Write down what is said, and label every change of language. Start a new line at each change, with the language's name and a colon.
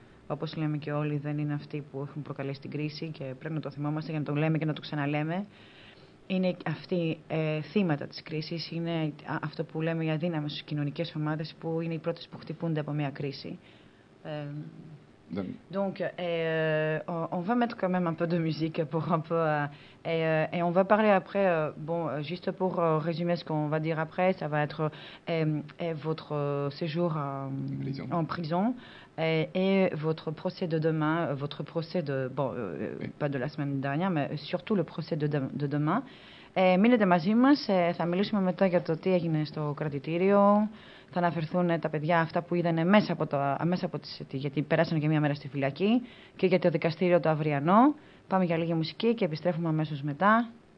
Greek: Όπως λέμε και όλοι, δεν είναι αυτοί που έχουν προκαλέσει την κρίση και πρέπει να το θυμόμαστε για να το λέμε και να το ξαναλέμε. Είναι αυτοί θύματα της κρίσης, είναι αυτό που λέμε οι αδύναμες στις κοινωνικές ομάδες που είναι οι πρώτες που χτυπούνται από μια κρίση.
French: Donc, on va mettre quand même un peu de musique pour un peu. Et on va parler après, juste pour résumer ce qu'on va dire après, ça va être votre séjour en prison et votre procès de demain, votre procès de. Pas de la semaine dernière, mais surtout le procès de demain.
Greek: Μείνετε μαζί μας, θα μιλήσουμε μετά για το τι έγινε στο κρατητήριο. Θα αναφερθούν τα παιδιά αυτά που είδανε μέσα από τις, γιατί περάσανε και μία μέρα στη φυλακή, και για το δικαστήριο το αυριανό. Πάμε για λίγη μουσική και επιστρέφουμε αμέσως μετά.